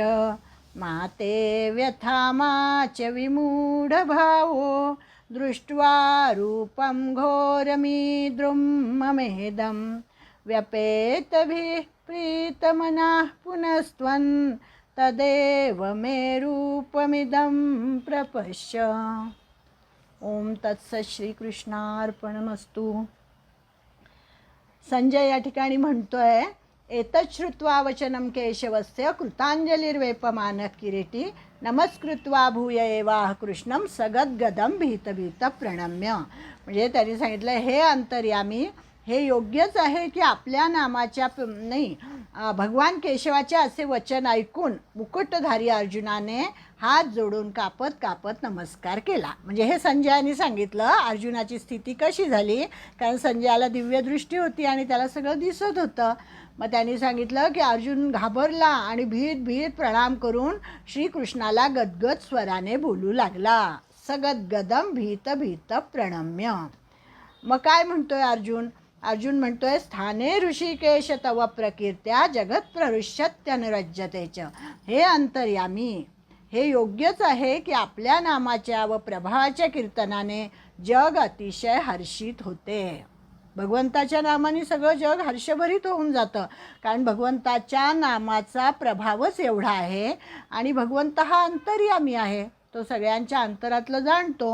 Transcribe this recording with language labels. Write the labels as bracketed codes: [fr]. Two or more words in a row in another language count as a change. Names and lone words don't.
[sa] मा ते व्यथा मा च विमूढभावो दृष्ट्वा रूपं घोरमीद्रुं ममेदं व्यपेतभिः प्रीतमनाः पुनस्त्वं तदेव मे रूपमिदं प्रपश्य. ओम तत्सत. श्रीकृष्णार्पणमस्तु. [mr] संजय या ठिकाणी म्हणतोय [sa] एतत् श्रुत्वा वचनं केशवस्य कृतांजलिर्वेपमानः किरीटी नमस्कृत्वा भूय एवाह कृष्णं सगद्गदं भीतभीत प्रणम्य. [mr] म्हणजे त्यांनी सांगितलं हे अंतर्यामी, हे योग्यच आहे की आपल्या नामाच्या नाही भगवान केशवाचे असे वचन ऐकून मुकुटधारी अर्जुनाने हात जोडून कापत कापत नमस्कार केला. म्हणजे हे संजयाने सांगितलं अर्जुनाची स्थिती कशी झाली, कारण संजयाला दिव्यदृष्टी होती आणि त्याला सगळं दिसत होतं. मग त्यांनी सांगितलं की अर्जुन घाबरला आणि भीत भीत प्रणाम करून श्रीकृष्णाला गदगद स्वराने बोलू लागला. [sa] सगद्गदम भीत भीत प्रणम्य. [mr] मग काय म्हणतोय अर्जुन? अर्जुन म्हणतोय [sa] स्थाने ऋषिकेश तव प्रकीर्त्या जगत प्रहृष्यत्यनुरज्यतेच. [mr] हे अंतर्यामी, हे योग्यच आहे की आपल्या नामाच्या व प्रभावाच्या कीर्तनाने जग अतिशय हर्षित होते. भगवंताच्या नामाने सगळं जग हर्षभरित होऊन जातं, कारण भगवंताच्या नामाचा प्रभावच एवढा आहे आणि भगवंत हा अंतर्यामी आहे, तो सगळ्यांच्या अंतरातलं जाणतो.